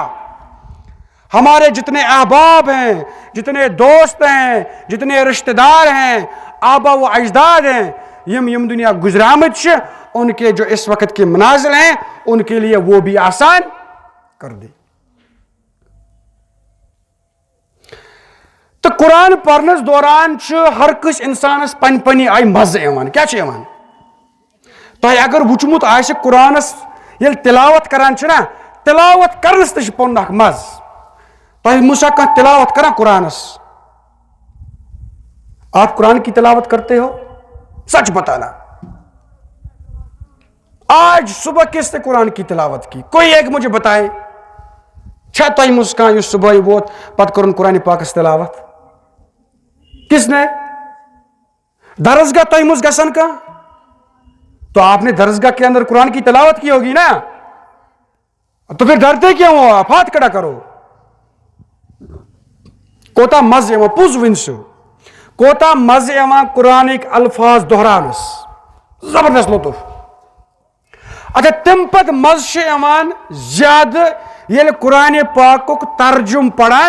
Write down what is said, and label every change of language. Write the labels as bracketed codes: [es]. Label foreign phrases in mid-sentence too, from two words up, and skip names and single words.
[ur] ہمارے جتنے احباب ہیں، جتنے دوست ہیں، جتنے رشتہ دار ہیں، آبا و اجداد ہیں، [ks] یم دنیا گزرامت [ur] ان کے جو اس وقت کے منازل ہیں ان کے لیے وہ بھی آسان کر دے۔ [ks] تو قرآن پرنس دوران ہر کس انسانس پن پنی آئی مزہ ایوان۔ کیا ایوان؟ تو اگر وچمت آئے قرآنس یل تلاوت کران نا تلاوت کرنس تش پن اخ مز تۄہہِ مُسا کانٛہہ تلاوت کران قرآنس؟ [ur] آپ قرآن کی تلاوت کرتے ہو؟ سچ بتانا. آج صبح کس نے قرآن کی تلاوت کی؟ کوئی ایک مجھے بتائے. [ks] چھا تۄہہِ منٛز کانٛہہ یُس صبح ووت پتہٕ کوٚرُن قرآن پاکس تلاوت؟ [ur] کس نے؟ [ks] درسگاہ تۄہہِ منٛز گژھن کانٛہہ؟ [ur] تو آپ نے درسگاہ کے اندر قرآن کی تلاوت کی ہوگی نا. تو پھر ڈرتے کیوں ہو آپ؟ ہاتھ کھڑا کرو. [ks] کوتاہ مزٕ یِوان، پوٚز ؤنۍ سُہ، کوتاہ مزٕ یِوان قرآنٕکۍ الفاظ دہراونس، زبردست لطف. اچھا تمہِ پتہٕ مزٕ چھُ یِوان زیادٕ ییٚلہِ قرآنِ پاکُک ترجُم پران.